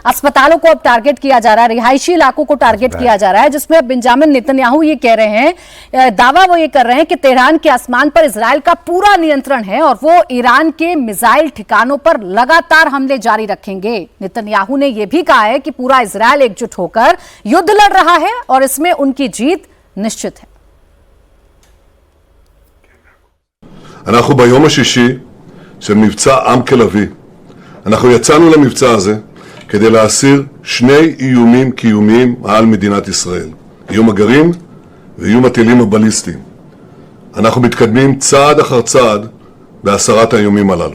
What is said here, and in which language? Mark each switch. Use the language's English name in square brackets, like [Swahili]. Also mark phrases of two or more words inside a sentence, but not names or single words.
[Hindi] अस्पतालों को अब टारगेट किया जा रहा है, रिहायशी इलाकों को टारगेट किया जा रहा है, जिसमें अब बेंजामिन नेतन्याहू ये कह रहे हैं, दावा वो ये कर रहे हैं कि तेहरान के आसमान पर इजराइल का पूरा नियंत्रण है और वो ईरान के मिसाइल ठिकानों पर लगातार हमले जारी रखेंगे। नेतन्याहू ने यह भी कहा है कि पूरा इजराइल एकजुट होकर युद्ध लड़ रहा है और इसमें उनकी जीत निश्चित है। [Hebrew] אנחנו ביום השישי של מבצע עם כלבי. אנחנו יצאנו למבצע הזה כדי להסיר שני איומים קיומיים על מדינת ישראל. איום הגרעין ואיום הטילים הבליסטיים. אנחנו מתקדמים צעד אחר צעד בהסרת האיומים הללו.